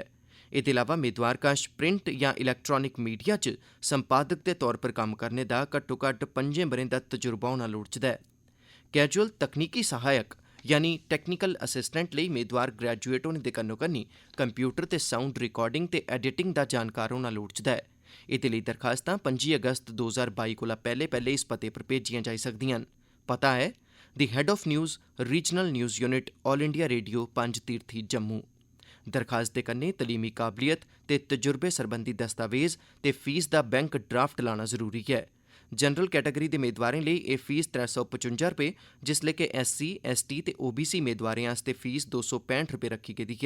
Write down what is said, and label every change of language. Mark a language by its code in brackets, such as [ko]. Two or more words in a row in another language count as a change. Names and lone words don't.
[doi] एह्दे अलावा मेदवार कश प्रिंट या [en] electronic media [doi] च संपादक दे तौर पर कम्म करने दा घट्टोघट्ट 5 ब'रें दा तजुर्बा होना लोड़चदा ऐ। कैजुअल तकनीकी सहायक यानी [en] technical assistant [doi] लेई मेदवार ग्रैजुएट होने दे कन्नो कन्नी कंप्यूटर ते [en] sound recording [doi] ते एडिटिंग दा जानकार होना लोड़चदा ऐ। एह्दे लेई दरखास्तां 25 अगस्त 2022 कोला पैह्ले इस पते पर भेजियां जाई सकदियां न। पता है [en] The Head of News Regional News Unit All India Radio [doi] पंज तीर्थी जम्मू। दरखास्त दे कन्नै तलीमी काबलियत ते तजुर्बे सरबंधी दस्तावेज ते फीस दा [en] bank draft [doi] लाना जरूरी है। [en] general category [doi] दे मेदवारें लेई एह् फीस 355 रपेऽ जिसलै कि SC, ST ते OBC मेदवारें आस्तै फीस 265 रपेऽ रक्खी गेदी ऐ।